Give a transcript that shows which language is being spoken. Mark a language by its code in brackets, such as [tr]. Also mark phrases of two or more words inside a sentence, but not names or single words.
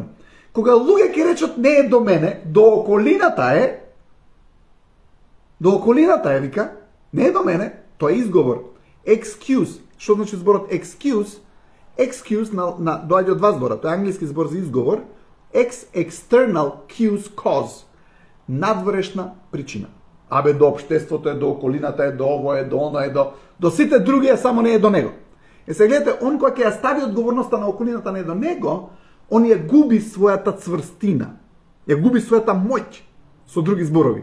[mk] Кога луѓе ќе речат не е до мене, до околината е, вика, не е до мене, тоа е изговор. Excuse. Што значи зборот excuse? Excuse доаѓа од два збора. Тоа е англиски збор за изговор. [en] External cause, cause. [mk] Надворешна причина. До општеството е, до околината е, до ово е, до оно е, до сите други е, само не е до него. Се гледате, он кога ќе ја стави одговорноста на околината не е до него, он ја губи својата цврстина. Ја губи својата моќ, со други зборови.